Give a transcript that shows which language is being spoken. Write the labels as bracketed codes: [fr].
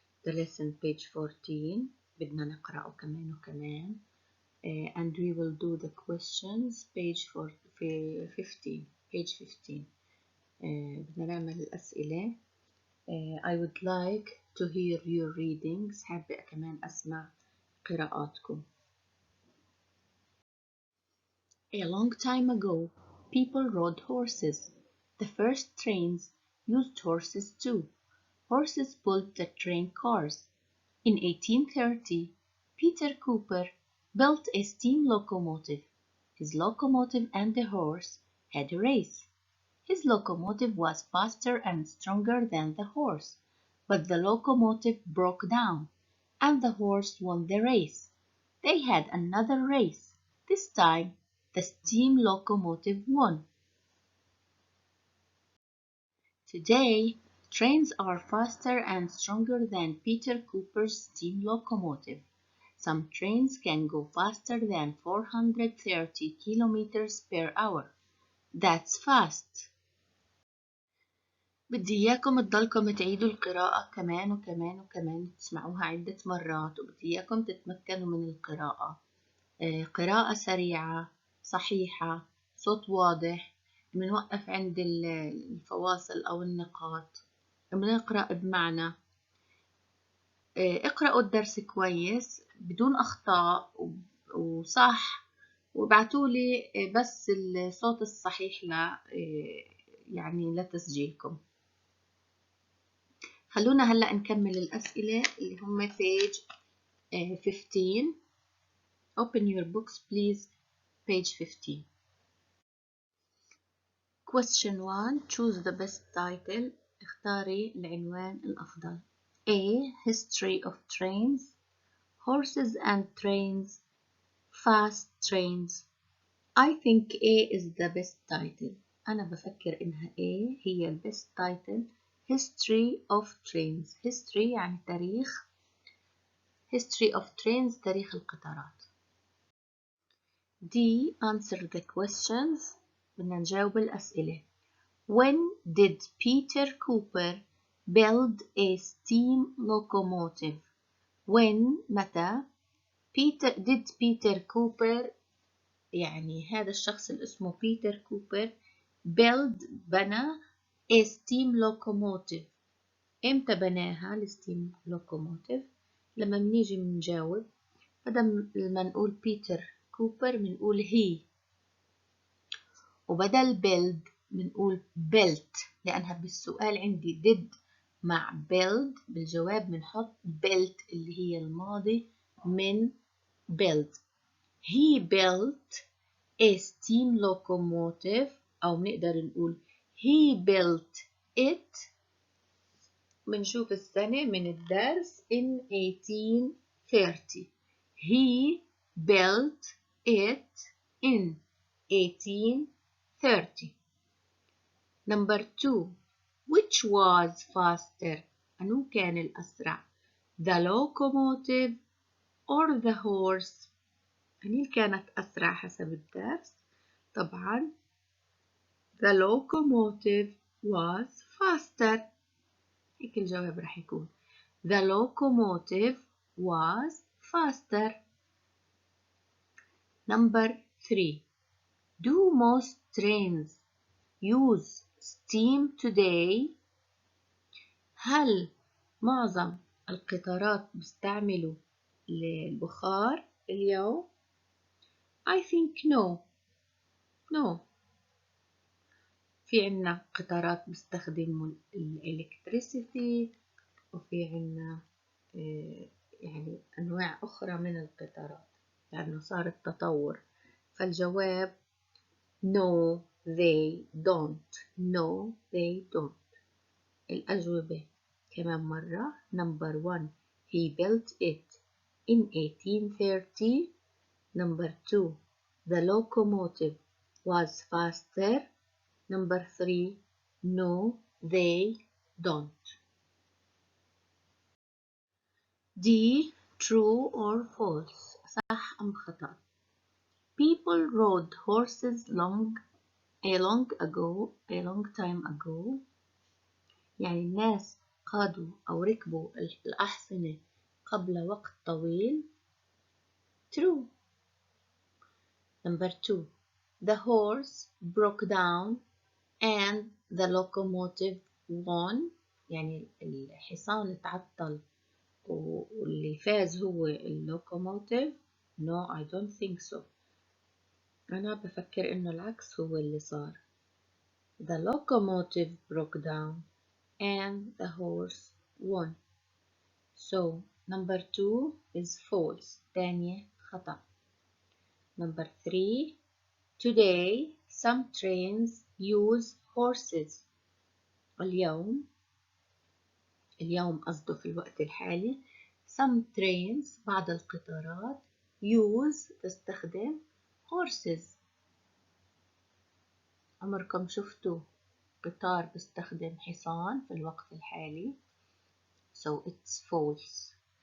[en] The lesson page 14. [ar] بدنا نقرأه كمان وكمان. [en] And we will do the questions page 15. Page 15. [ar] بدنا نعمل الأسئلة. [en] I would like to hear your readings. [ar] حابة كمان أسمع قراءاتكم. [en] A long time ago, people rode horses. The first trains used horses too. Horses pulled the train cars. In 1830, Peter Cooper built a steam locomotive. His locomotive and the horse had a race. His locomotive was faster and stronger than the horse, but the locomotive broke down, and the horse won the race. They had another race. This time, the steam locomotive won. Today, trains are faster and stronger than Peter Cooper's steam locomotive. Some trains can go faster than 430 kilometers per hour. That's fast. [ar] بدي إياكم تضلكم تعيدوا القراءة كمان وكمان وكمان تسمعوها عدة مرات، وبدي إياكم تتمكنوا من القراءة. قراءة سريعة صحيحة، صوت واضح. بنوقف عند الفواصل أو النقاط، بنقرأ بمعنى. اقرأوا الدرس كويس بدون أخطاء وصح، وابعتولي بس الصوت الصحيح يعني لتسجيلكم. خلونا هلأ نكمل الأسئلة اللي هم [en] page 15. Open your books please. Page 15. Question 1. Choose the best title. [ar] اختاري العنوان الأفضل. [en] A. History of trains. Horses and trains. Fast trains. I think A is the best title. [ar] أنا بفكر إنها A هي ال [en] best title. History of trains. [ar] History يعني تاريخ. [en] History of trains [ar] تاريخ القطارات. [en] D. Answer the questions. [ar] بدنا نجاوب الأسئلة. [en] When did Peter Cooper build a steam locomotive? When [ar] متى [en] did Peter Cooper [ar] يعني هذا الشخص اللي اسمه بيتر كوبر بنى [en] a steam locomotive. [ar] امتى بناها الستيم لوكوموتيف؟ لما بنيجي بنجاوب بدل ما نقول بيتر كوبر بنقول هي، وبدل build بنقول built، لأنها بالسؤال عندي did مع build، بالجواب بنحط built اللي هي الماضي من build. [en] He built a steam locomotive، [ar] أو نقدر نقول [en] he built it. [ar] بنشوف السنة من الدرس in 1830. [en] He built it in 1830. Number 2. Which was faster? [ar] أنو كان الأسرع؟ [en] The locomotive or the horse؟ [ar] أني كانت أسرع حسب الدرس؟ طبعا [en] the locomotive was faster. [ar] هيك الجواب راح يكون [en] the locomotive was faster. Number 3. Do most trains use steam today؟ [ar] هل معظم القطارات بيستعملوا البخار اليوم؟ [en] I think no. [ar] في عنا قطارات بيستخدموا الإلكتريسيتي، وفي عنا يعني أنواع أخرى من القطارات لأنه صار التطور. فالجواب [en] no they don't. No they don't. [ar] الأجوبة كمان مرة. [en] Number 1 he built it in 1830. Number 2 the locomotive was faster. Number 3 no they don't. D. True or false؟ [ar] صح أم خطأ؟ [en] People rode horses long a long time ago [ar] يعني الناس قادوا أو ركبوا الأحصنة قبل وقت طويل. [en] True. Number 2. The horse broke down and the locomotive won. [ar] يعني الحصان تعطل واللي فاز هو اللوكوموتيف. [en] No, I don't think so. [ar] أنا بفكر إنه العكس هو اللي صار. [en] The locomotive broke down and the horse won. So number 2 is false. [ar] تانية خطأ. [en] Number 3. Today some trains use horses. [ar] اليوم قصده في الوقت الحالي. [en] Some trains [ar] بعض القطارات تستخدم horses. عمركم شفتوا قطار بيستخدم حصان في الوقت الحالي؟ [en] So it's false.